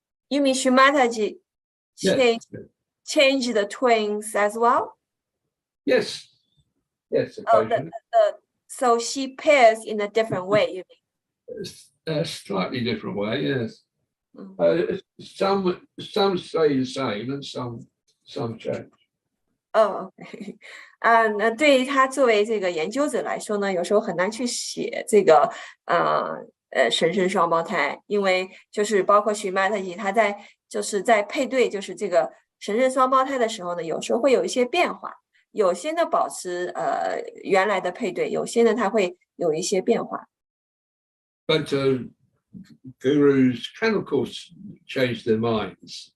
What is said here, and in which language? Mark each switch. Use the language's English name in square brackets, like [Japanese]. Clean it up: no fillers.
[English] You mean Shri Mataji changed the twins as well? Yes. Yes. So she pairs in a different way, you mean? A slightly different way, yes. Some stay the same and some change. OK. [Chinese] 那对于他作为这个研究者来说呢，有时候很难去写这个神圣双胞胎，因为就是包括Shri Mataji他在配对就是这个神圣双胞胎的时候呢，有时候会有一些变化，有些呢保持原来的配对，有些呢它会有一些变化。 [English] But gurus can of course change their minds.